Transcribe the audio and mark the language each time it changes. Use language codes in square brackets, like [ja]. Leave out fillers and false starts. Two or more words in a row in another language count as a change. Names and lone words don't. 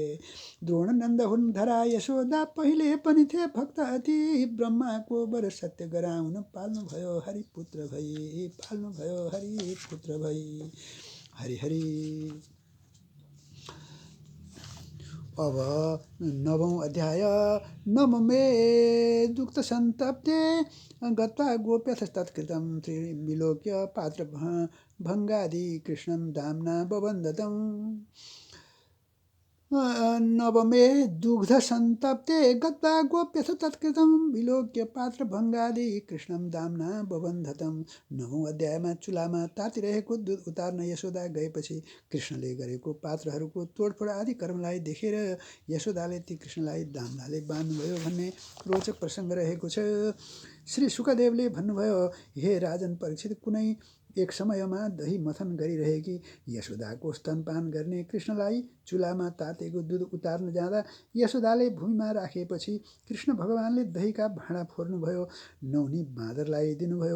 [ne] द्रोण नन्द हुन् धरा यशोदा पहिले पनि थे भक्त अति। ब्रह्माको वर सत्य गराउन पाल्नु भयो हरि पुत्र भई। हरि। अब 9औं अध्याय। [sa] नवमे दुक्त सन्तप्ते गत्वा गोप्यथ तत्कृतं। त्रिविलोक्य पात्र भङ्गादि कृष्णं दाम्ना बबन्धतं। नवमे दुग्ध सन्तप्ते गत्वा गोप्यथ तत्कृतं विलोक्य पात्र भङ्गादि कृष्णम दामना बबन्धतम। [ne] 9औं अध्यायमा चुलामा तातिरहेको दुध उतार्न यशोदा गएपछि कृष्णले गरेको पात्रहरूको तोडफोड आदि कर्मलाई देखेर यशोदाले ती कृष्णलाई दामनाले बाँध्नुभयो भन्ने रोचक प्रसङ्ग रहेको छ। श्री शुकदेवले भन्नुभयो, हे राजन परीक्षित, कुनै एक समयमा दही मथन गरिरहेकी यशोदाको स्तनपान गर्ने कृष्णलाई चुलामा तातेको दुध उतार्न जाँदा यशोदाले भूमिमा राखेपछि कृष्ण भगवानले दहीका भाँडा फोर्नुभयो, नौनी बाँदरलाई दिनुभयो।